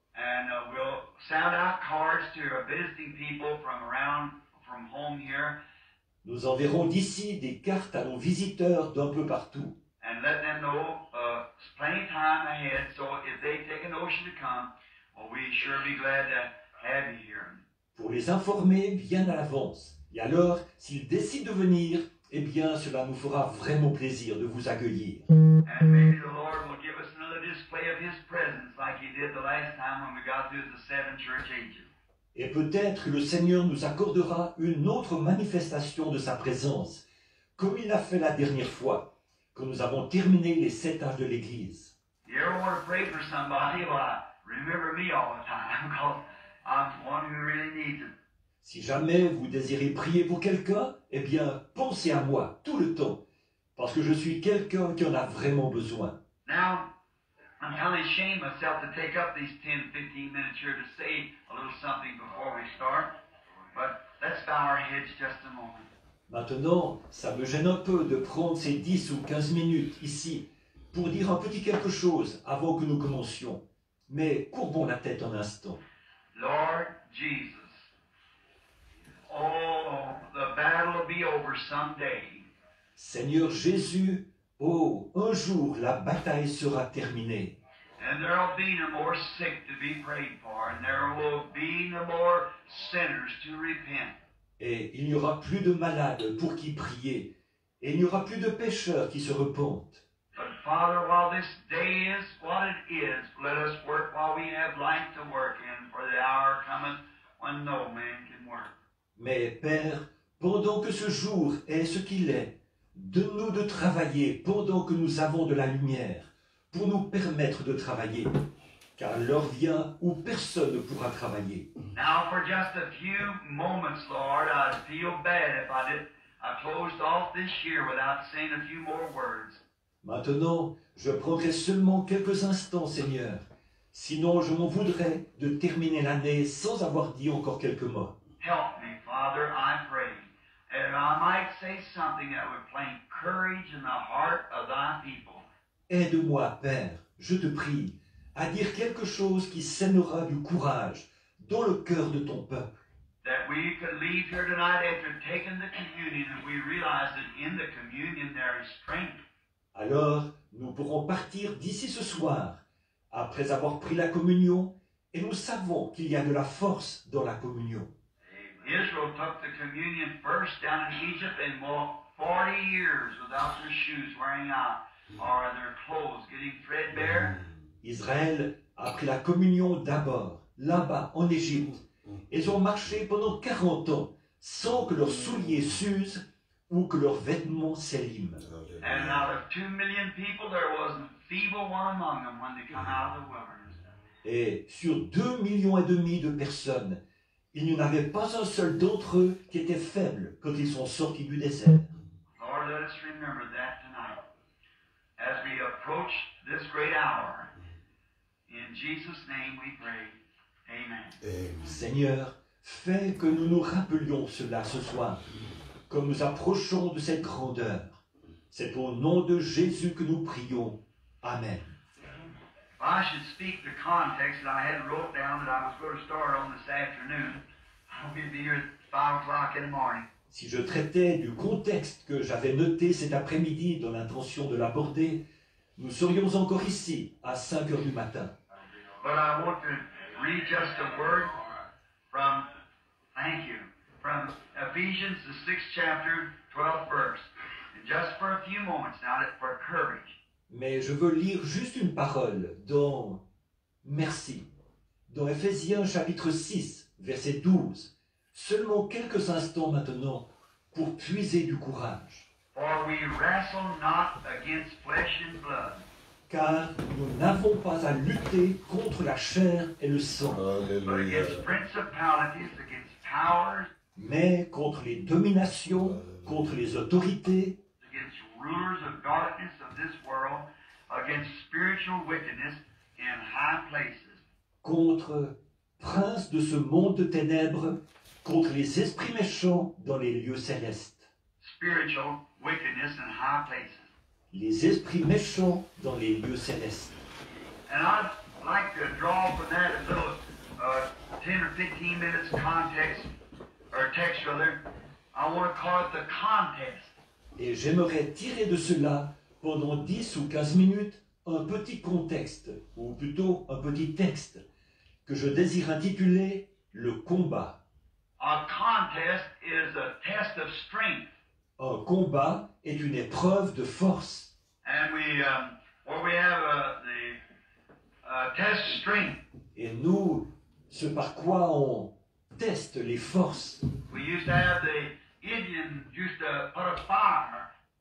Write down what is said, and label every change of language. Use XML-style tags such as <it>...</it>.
<en>And we'll sound out cards to visiting people from home here,</en> <fr>Nous enverrons d'ici des cartes à nos visiteurs d'un peu partout.</fr> <en>and let them know plenty of time ahead, so if they take a notion to come, well, we sure be glad to have you here.</en> <fr>Pour les informer bien à l'avance. Et alors, s'ils décident de venir, eh bien, cela nous fera vraiment plaisir de vous accueillir.</fr> <en>And maybe the Lord will give us another display of His presence like He did the last time when we got through the 7 church ages.</en> <fr>Et peut-être que le Seigneur nous accordera une autre manifestation de sa présence, comme il l'a fait la dernière fois, quand nous avons terminé les 7 âges de l'Église.</fr> <en>You ever want to pray for somebody? Well, remember me all the time, because I'm one who really needs it.</en> <fr>Si jamais vous désirez prier pour quelqu'un, eh bien, pensez à moi tout le temps, parce que je suis quelqu'un qui en a vraiment besoin.</fr> <en>Now, I'm kind of ashamed myself to take up these 10, 15 minutes here to say a little something before we start, but let's bow our heads just a moment.</en> <fr>Maintenant, ça me gêne un peu de prendre ces 10 ou 15 minutes ici pour dire un petit quelque chose avant que nous commencions. Mais courbons la tête un instant.</fr> <en>Lord Jesus, oh, the battle will be over someday.</en> <fr>Seigneur Jésus, oh, un jour la bataille sera terminée.</fr> <en>And there will be no more sick to be prayed for, and there will be no more sinners to repent.</en> <fr>Et il n'y aura plus de malades pour qui prier. Et il n'y aura plus de pécheurs qui se repentent.</fr> <en>But Father, while this day is what it is, let us work while we have life to work in, for the hour cometh when no man can work.</en> <fr>Mais Père, pendant que ce jour est ce qu'il est, donne-nous de travailler pendant que nous avons de la lumière, pour nous permettre de travailler. Car l'heure vient où personne ne pourra travailler.</fr> <en>Now, for just a few moments, Lord, I'd feel bad if I closed off this year without saying a few more words.</en> <fr>Maintenant, je prendrai seulement quelques instants, Seigneur. Sinon, je m'en voudrais de terminer l'année sans avoir dit encore quelques mots.</fr> <en>Help me, Father, I pray, and I might say something that would plant courage in the heart of thy people.</en> <fr>Aide-moi, Père, je te prie, à dire quelque chose qui sèmera du courage dans le cœur de ton peuple.</fr> <en>That we could leave here tonight after taking the communion, and we realize that in the communion there is strength.</en> <fr>Alors, nous pourrons partir d'ici ce soir, après avoir pris la communion, et nous savons qu'il y a de la force dans la communion.</fr> <en>Israel took the communion first down in Egypt and walked 40 years without their shoes wearing out or their clothes getting threadbare.</en> <fr>Israël a pris la communion d'abord, là-bas, en Égypte. Ils ont marché pendant 40 ans, sans que leurs souliers s'usent ou que leurs vêtements s'éliment.</fr> <en>And out of 2 million people, there wasn't a feeble one among them when they come out of the wilderness.</en> <fr>Et sur 2,5 millions de personnes, il n'y en avait pas un seul d'entre eux qui était faible quand ils sont sortis du désert.</fr> <en>Lord, let us remember that tonight as we approach this great hour. In Jesus' name we pray. Amen.</en> <fr>Seigneur, fais que nous nous rappelions cela ce soir, comme nous approchons de cette grandeur. C'est au nom de Jésus que nous prions. Amen.</fr> <en>If I should speak the context that I had wrote down that I was going to start on this afternoon, I'll be here at 5 o'clock in the morning.</en> <fr>Si je traitais du contexte que j'avais noté cet après-midi dans l'intention de l'aborder, nous serions encore ici à 5 heures du matin.</fr> <en>But I want to read just a word from, thank you, from Ephesians, the 6th chapter, 12th verse. And just for a few moments now, for courage.</en> <fr>Mais je veux lire juste une parole dans Éphésiens chapitre 6, verset 12. Seulement quelques instants maintenant pour puiser du courage.</fr> <en>For we wrestle not against flesh and blood,</en> <fr>Car nous n'avons pas à lutter contre la chair et le sang,</fr> <en>but against principalities, against powers,</en> <fr>mais contre les dominations, contre les autorités,</fr> <en>against rulers of darkness of this world, against spiritual wickedness in high places.</en> <fr>contre princes de ce monde de ténèbres, contre les esprits méchants dans les lieux célestes.</fr> <en>Spiritual wickedness in high places.</en> <fr>Les esprits méchants dans les lieux célestes.</fr> <en>And I'd like to draw from that a little 10 or 15 minutes context, or text rather. I want to call it the contest.</en> <fr>Et j'aimerais tirer de cela, pendant 10 ou 15 minutes, un petit contexte, ou plutôt un petit texte, que je désire intituler « Le combat ».</fr> <en>A contest is a test of strength.</en> <fr>Un combat est une épreuve de force.</fr> <en>And where we have the test of strength,</en> <fr>Et nous, ce par quoi on teste les forces.</fr> <en>we used to have the Indians used to put a fire,</en>